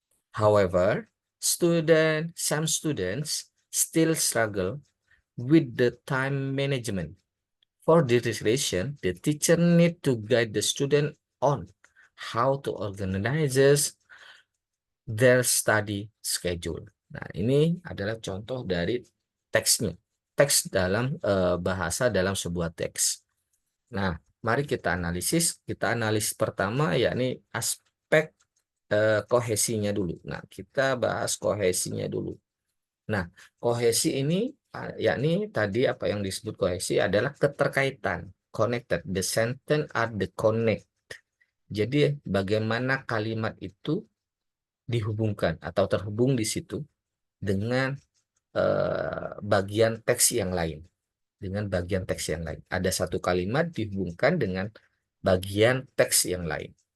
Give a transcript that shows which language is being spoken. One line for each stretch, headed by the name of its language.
English: However, some students still struggle with the time management. For this reason, the teacher need to guide the student on how to organize their study schedule.
Indonesian: Nah, ini adalah contoh dari teksnya. Teks dalam bahasa dalam sebuah teks. Nah, mari kita analisis. Kita analis pertama yakni aspek kohesinya dulu. Nah, kita bahas kohesinya dulu. Nah, kohesi ini yakni tadi apa yang disebut kohesi adalah keterkaitan, connected.
English: The sentence are the connect.
Indonesian: Jadi bagaimana kalimat itu dihubungkan atau terhubung di situ dengan bagian teks yang lain. Dengan bagian teks yang lain. Ada satu kalimat dihubungkan dengan bagian teks yang lain.